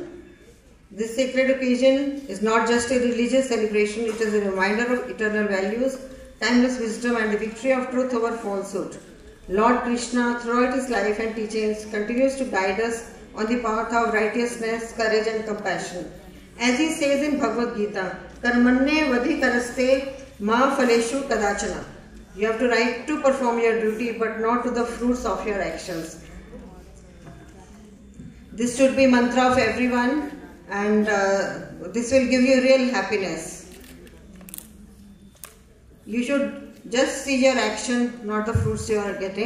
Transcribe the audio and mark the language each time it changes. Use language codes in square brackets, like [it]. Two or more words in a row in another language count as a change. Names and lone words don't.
[en] This sacred occasion is not just a religious celebration, it is a reminder of eternal values, timeless wisdom and the victory of truth over falsehood. Lord Krishna, throughout his life and teachings, continues to guide us on the path of righteousness, courage and compassion. As he says in Bhagavad Gita, [sa] कर्मण्ये वाधिकारस्ते मा फलेषु कदाचन. [en] You have to right to perform your duty, but not to the fruits of your actions. This should be mantra of everyone, and this will give you real happiness. You should just see your action, not the fruits you are getting.